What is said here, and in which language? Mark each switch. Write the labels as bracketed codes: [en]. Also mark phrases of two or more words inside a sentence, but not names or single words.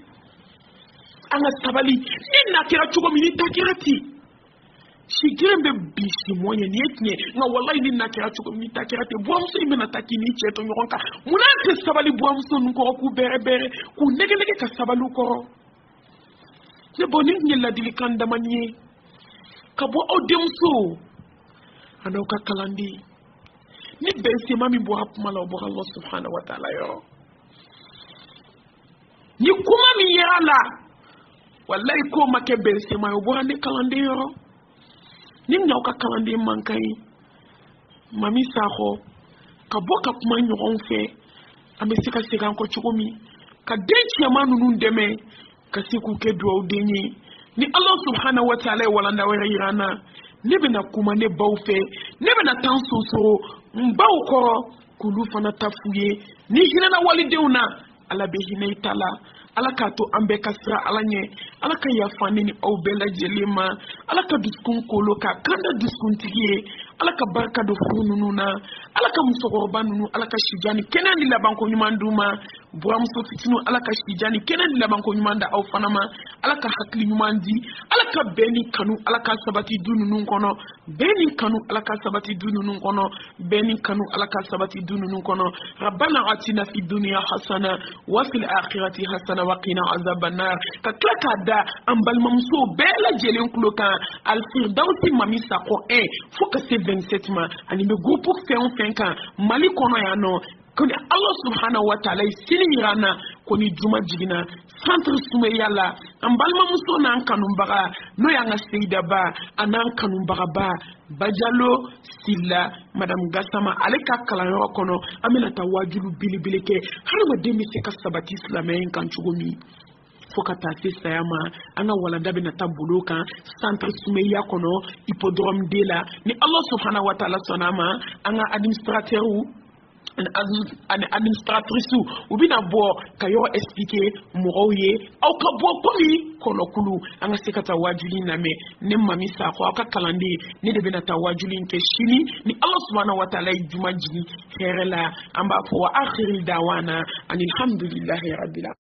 [bm] an ka sabali ni na kɛra cogo min ni ta kɛra ten si kelen bɛ bi si mɔn ye nin ye tiɲɛ nka walayi ni na kɛra cogo min ni ta kɛra ten buramuso in bɛna taa k'i n'i cɛ to ɲɔgɔn kan munna an tɛ sabali buramuso ninnu kɔrɔ k'u bɛrɛ k'u nɛgɛ ka sabali u kɔrɔ ne bɔ nin tun ye ladilikan damani ye ka bɔ aw denmuso a n'aw ka kalanden ni bɛnsema min bɔra kuma la o bɔra [ar] الله سبحانه وتعالى [bm] yɔrɔ ni kuma min yera la wallahi ko ma kɛ bɛnsema ye o bɔra ne kalanden yɔrɔ ni n'aw ka kalanden man ka ɲi Mami Sakɔ ka bɔ ka kuma ɲɔgɔn fɛ an bɛ se ka segin an kɔ cogo min ka den cɛman ninnu dɛmɛ ka se k'u kɛ duwawuden ye ni [ar] الله سبحانه وتعالى [bm] ye walanda wɛrɛ yira an na ne bɛna kuma ne baw fɛ ne bɛna taa n sonsoro n baw kɔrɔ k'olu fana ta f'u ye ni hinɛna walidenw na ala bɛ hinɛ i ta la ala k'a to an bɛɛ ka sira ala ɲɛ ala ka yafa ne ni aw bɛɛ lajɛlen ma ala ka dusukun kolo k'a kanda dusukuntigi ye ala ka barika don furu ninnu na ala ka musokɔrɔba ninnu ala ka sija ni kɛnɛ ni labanko ɲuman d'u ma buramuso fitinin ala ka sija ni kɛnɛ ni labanko ɲuman da aw fana ma ala ka hakili ɲuman di ala ka bɛn ni kanu ala ka sabati du ninnu kɔnɔ bɛn ni kanu ala ka sabati du ninnu kɔnɔ bɛn ni kanu ala ka sabati du ninnu kɔnɔ [ar] ربنا آتنا في الدنيا حسنة وفي الآخرة حسنة وقنا عذاب النار [bm] ka tila k'a da an balimamuso bɛɛ lajɛlen tulo kan alfirdausi Mami Sakɔ 1 fo ka se 27 ma ani bɛ groupe fɛn o fɛn kan Mali kɔnɔ yan nɔ ko ni [ar] الله سبحانه وتعالى [bm] ye sini yira an na ko koni juma jigina centre Soumeya la an balimamuso n'an kanubaga n'o y'an ka Seyida ba an'an kanubaga ba Bajalo Silla Madame Gassama ale ka kalanyɔrɔ kɔnɔ an bɛna taa wajulu belebele kɛ hadamaden bɛ se ka sabati silamɛya in kan cogo min fo ka taa se saya ma an ka walanda bɛna taa bolo kan centre Soumeya kɔnɔ hippodrome de la ni [ar] الله سبحانه وتعالى [bm] sɔnna ma an ka administrateur ani administratrice u bɛna bɔ ka yɔrɔ expliquer mɔgɔw ye aw ka bɔ komi kɔnɔkulu an ka se ka taa wajuli in lamɛn ne Mami Sakɔ aw ka kalanden ne de bɛna taa wajuli in kɛ sini ni [ar] الله سبحانه وتعالى [bm] ye juma jigin hɛrɛ la an b'a fɔ [ar] وآخر دعوانا أن الحمد لله رب العالمين.